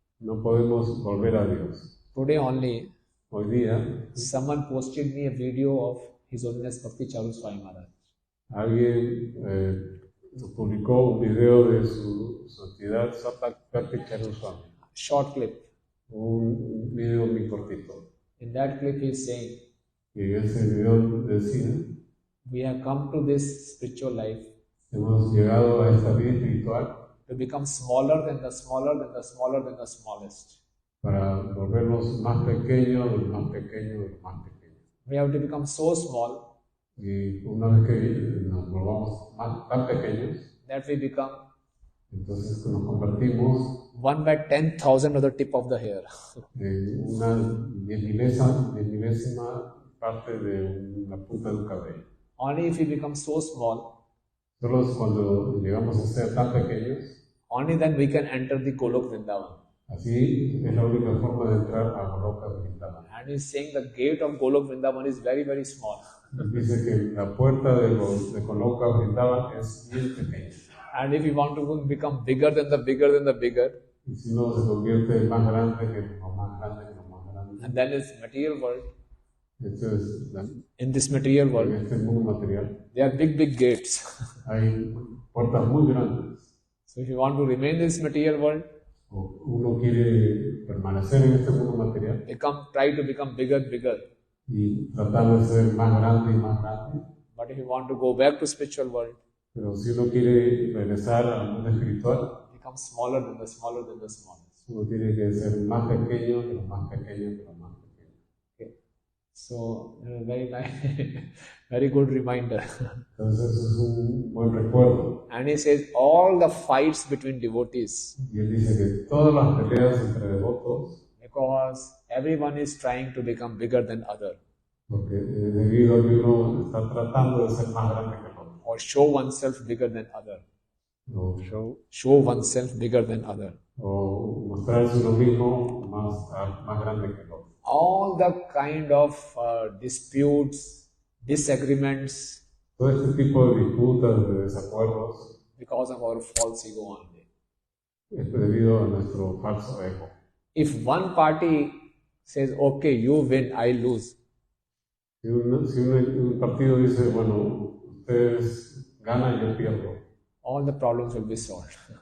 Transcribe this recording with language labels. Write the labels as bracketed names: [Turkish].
[Spanish] no podemos volver a Dios. [English] Today only, [Spanish] Hoy día, [English] someone posted me a video of His Holiness Bhakti Charu Swami Maharaj. [Spanish] alguien publicó un video de su santidad Bhakti Charu Swami, [English] Short clip. [Spanish] un video muy cortito. [English] In that clip, he is saying, [Spanish] Y en ese video decía, [English] we have come to this spiritual life [Spanish] hemos llegado a esta vida espiritual [English] to become smaller than the smaller than the smaller than the smallest. [Spanish] para volvernos más pequeños, de los más pequeños, de los más pequeños. [English] We have to become so small [Spanish] Y una vez que nos volvamos tan pequeños, [English] that we become [Spanish] entonces nos convertimos [English] 1/10,000 of the tip of the hair. [Spanish] en una milésima parte de la punta de un cabello. [English] Only if we become so small, [Spanish] Solo es cuando llegamos a ser tan pequeños, [English] only then we can enter the Golok Vrindavan. [Spanish] así es la única forma de entrar a Goloka Vrindavan. [English] And he's saying the gate of Golok Vrindavan is very, very small. [Spanish] Dice que la puerta de Goloka Vrindavan es bien pequeña. [English] And if we want to become bigger than the bigger than the bigger, [Spanish] Y si no, se convierte más grande que lo más grande que lo más grande. [English] and then it's material world. [Spanish] Esto es [English] In this material [Spanish] en [English] world, [Spanish] este mundo material. [English] there are big, big gates. [Spanish] Hay puertas muy grandes. [English] So if you want to remain in this material world, [Spanish] O uno quiere permanecer en este mundo material [English] try to become bigger, bigger. [Spanish] y tratar de ser más grande y más grande. [English] But if you want to go back to spiritual world, [Spanish] Pero si uno quiere regresar al mundo espiritual, [English] become smaller than the smaller than the smallest. [Spanish] uno tiene que ser más pequeño que los más pequeños que los más pequeños. [English] Okay. So very nice, very good reminder. [Spanish] Entonces eso es un buen recuerdo. [English] And he says all the fights between devotees, [Spanish] Y él dice que todas las peleas entre devotos, [English] because everyone is trying to become bigger than other, [Spanish] porque debido a que uno está tratando de ser más grande que el otro, [English] or show oneself bigger than other, [Spanish] o [English] show oneself bigger than other. [Spanish] mostrarse uno mismo más grande que el otro. [English] All the kind of disputes, disagreements, [Spanish] Todo este tipo de disputas, de desacuerdos, [English] because of our false ego only. [Spanish] es debido a nuestro falso ego. [English] If one party says, okay, you win, I lose, [Spanish] Si un partido dice, bueno, ustedes ganan y yo pierdo, [English] all the problems will be solved.